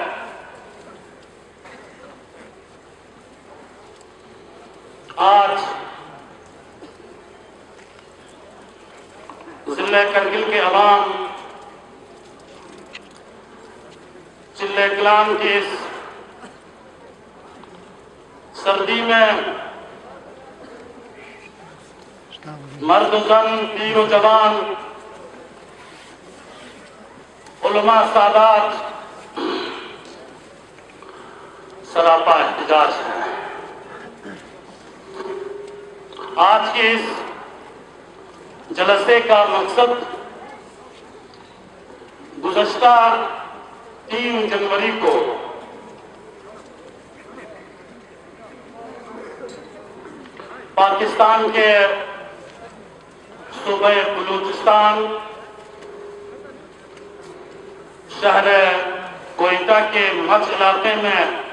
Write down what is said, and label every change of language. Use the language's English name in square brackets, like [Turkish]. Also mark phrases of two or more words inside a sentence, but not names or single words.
[Urdu] آج ضلع کرگل کے عوام چلے کلام کی اس سردی میں مرد و زن، پیر و جوان، علماء سادات سراپا احتجاج ہے۔ آج کے اس جلسے کا مقصد گزشتہ 3 جنوری کو پاکستان کے صوبہ بلوچستان شہر کوئٹہ کے مچھ علاقے میں